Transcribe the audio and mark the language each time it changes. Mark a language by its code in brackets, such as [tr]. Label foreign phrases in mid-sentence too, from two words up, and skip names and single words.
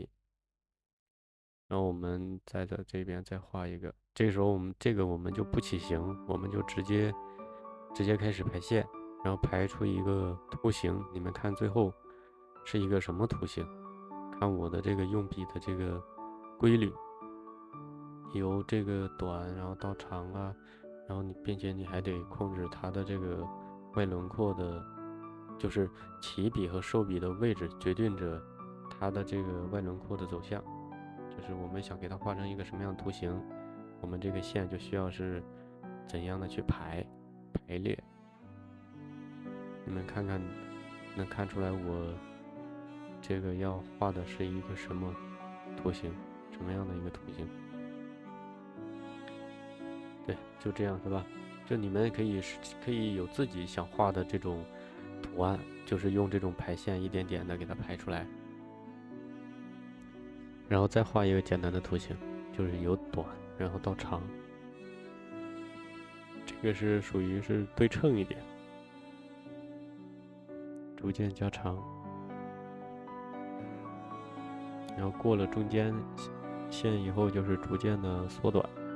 [zh] 然後我們再在這邊再畫一個，這個時候我們就不起形，我們就直接開始排線，然後排出一個圖形。你們看最後是一個什麼圖形？看我的這個用筆的這個規律，由這個短然後到長啊。然後並且你還得控制它的這個外輪廓的，就是起筆和收筆的位置決定着它的這個外輪廓的走向。就是我們想給它畫成一個什麼樣的圖形，我們這個線就需要是怎樣的去排列。你們看看，能看出来我这个要畫的是一個什麼圖形，什麼樣的一個圖形？對，就這樣是吧？就你們可以有自己想畫的這種圖案，就是用這種排線一點點的給它排出來，然後再畫一個簡單的圖形，就是由短然後到長，這個是屬於是對稱一點，逐漸加長，然後過了中間線以後就是逐漸的縮短。